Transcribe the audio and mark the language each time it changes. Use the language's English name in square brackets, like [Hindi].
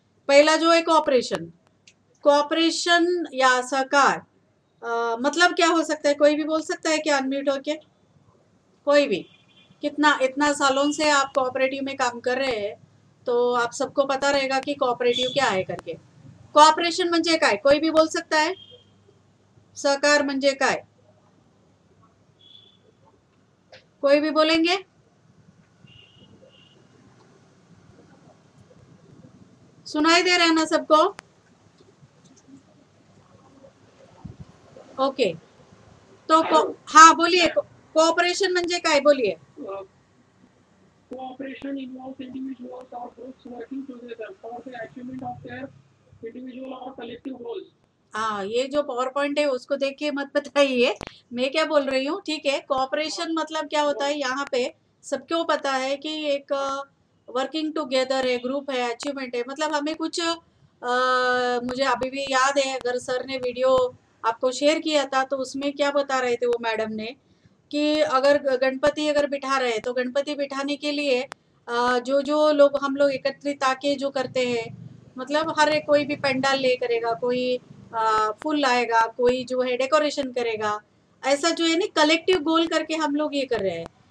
[Hindi] पहला जो है कोऑपरेशन, कोऑपरेशन या सहकार मतलब क्या हो सकता है, कोई भी बोल सकता है क्या अनम्यूट होके? कोई भी। कितना इतना सालों से आप कोऑपरेटिव में काम कर रहे हैं तो आप सबको पता रहेगा कि कोऑपरेटिव क्या है करके। कोऑपरेशन [Marathi] म्हणजे काय, [Hindi] कोई भी बोल सकता है? सहकार [Marathi] म्हणजे काय, [Hindi] कोई भी बोलेंगे? सुनाई दे रहा है ना सबको? ओके, तो हाँ बोलिए, कोऑपरेशन [Marathi] म्हणजे काय [Hindi] बोलिए। [English] Cooperation involves individuals or groups working together for the achievement of their individual or collective goals. [Hindi] हाँ, ये जो पावर पॉइंट है उसको देख के मत बताइए मैं क्या बोल रही हूँ, ठीक है। कोऑपरेशन मतलब क्या होता है, यहाँ पे सबको पता है कि एक वर्किंग टुगेदर है, ग्रुप है, अचीवमेंट है। मतलब हमें कुछ मुझे अभी भी याद है, अगर सर ने वीडियो आपको शेयर किया था तो उसमें क्या बता रहे थे वो मैडम ने कि अगर गणपति अगर बिठा रहे हैं तो गणपति बिठाने के लिए जो जो लोग हम लोग एकत्रित आके जो करते हैं, मतलब हर एक कोई भी पंडाल ले करेगा, कोई फूल लाएगा, कोई जो है डेकोरेशन करेगा, ऐसा जो है ना कलेक्टिव गोल करके हम लोग ये कर रहे हैं।